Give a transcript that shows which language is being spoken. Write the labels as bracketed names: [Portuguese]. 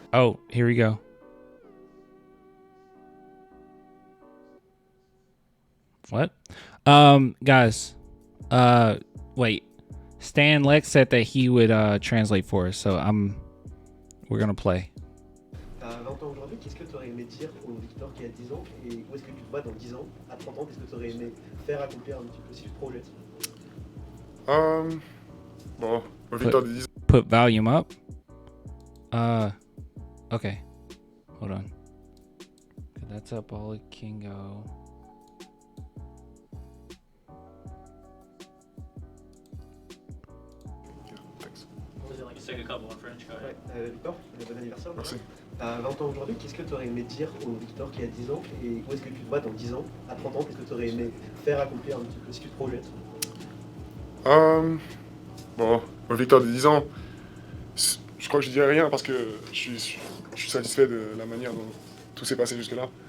[English] Oh, here we go. What? Guys, wait. Stan Lex said that he would translate for us, so we're gonna play. [French] À 20 ans aujourd'hui, qu'est-ce que tu aurais aimé dire au Victor qui a 10 ans et où est-ce que tu te vois dans 10 ans? À 30 ans, qu'est-ce que tu aurais aimé faire, accomplir un petit peu si tu te projettes? Bon, au Victor de 10 [English] Put volume up. Okay. Hold on. Okay, that's up all it can go. thanks. What was it like? Let's take a couple in French. Go ahead. [French] Victor, bon anniversaire. Merci. À 20 ans aujourd'hui, qu'est-ce que tu aurais aimé dire au Victor qui a 10 ans et où est-ce que tu te vois dans 10 ans? À 30 ans, qu'est-ce que tu aurais aimé faire, accomplir un petit peu si tu te projettes? Bon, au Victor de 10 ans, je crois que je dirais rien parce que je suis satisfait de la manière dont tout s'est passé jusque-là.